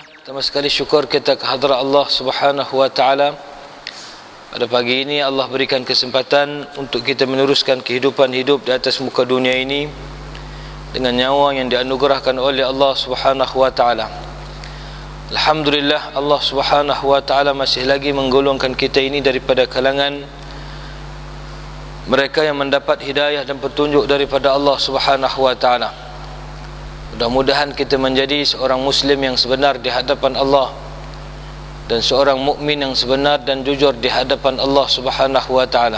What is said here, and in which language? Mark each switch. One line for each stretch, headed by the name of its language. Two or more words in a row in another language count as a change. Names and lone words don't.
Malay: Pertama sekali syukur kita kehadrat Allah
Arabic: سبحانه وتعالى.
Malay: Pada pagi ini Allah berikan kesempatan untuk kita meneruskan kehidupan hidup di atas muka dunia ini dengan nyawa yang dianugerahkan oleh Allah
Arabic: سبحانه وتعالى.
Malay: Alhamdulillah, Allah
Arabic: سبحانه وتعالى
Malay: masih lagi menggolongkan kita ini daripada kalangan mereka yang mendapat hidayah dan petunjuk daripada Allah
Arabic: سبحانه وتعالى.
Malay: Mudah-mudahan kita menjadi seorang muslim yang sebenar di hadapan Allah dan seorang mukmin yang sebenar dan jujur di hadapan Allah
Arabic: سبحانه وتعالى.